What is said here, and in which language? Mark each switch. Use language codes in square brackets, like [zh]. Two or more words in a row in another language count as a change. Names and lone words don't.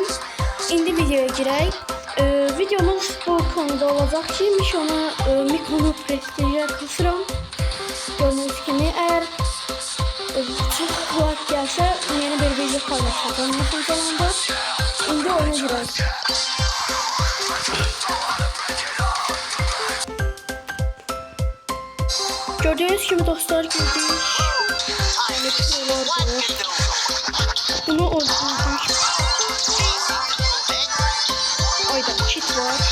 [az] İndi videoya girək. Videomuz bu konuda olacaq ki, mikronu prestijə qısıram. Gördüyünüz kimi, əgər çox like gəlsə yeni bir video paylaşacağım YouTube kanalında. İndi oyuna girək. [tr] Gördüğünüz gibi dostlar girdik. Bunu öldürdük. Ayda kit var.